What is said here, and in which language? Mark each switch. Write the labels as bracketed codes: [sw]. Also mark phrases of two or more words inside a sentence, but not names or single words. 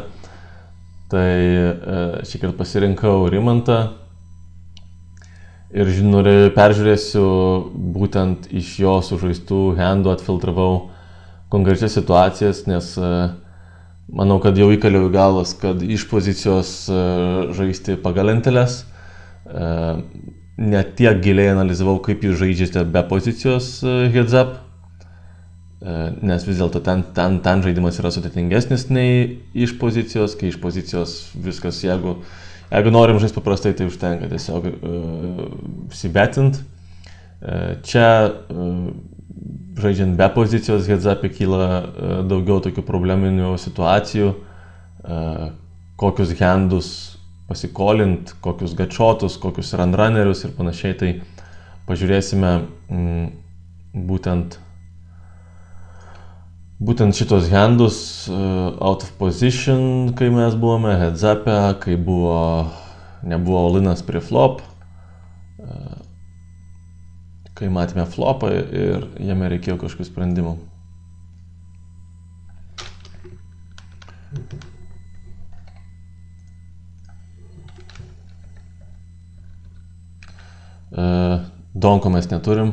[lt] Tai šį kartą pasirinkau Rimantą ir peržiūrėsiu būtent iš jo sužaistų handų, atfiltravau konkrečias situacijas, nes manau, kad jau įkaliau į galvas, kad iš pozicijos žaisti pagal lenteles. Ne tiek giliai analizavau, kaip jūs žaidžiate be pozicijos [en] heads up, [lt] nes vis dėlto ten žaidimas yra sudėtingesnis nei iš pozicijos, kai iš pozicijos viskas, jeigu norim žaisti paprastai, tai užtenka tiesiog sibetint. Čia žaidžiant be pozicijos [en] heads up [lt] kyla daugiau tokių probleminių situacijų, kokius handus pasikolint, kokius gatshotus, kokius runrunnerius ir panašiai, tai pažiūrėsime būtent šitos handus [en] out of position, [lt] kai mes buvome [en] heads up'e, [lt] kai nebuvo all-inas prie flop, kai matėme flopą ir jame reikėjo kažkokių sprendimų. Donko mes neturim.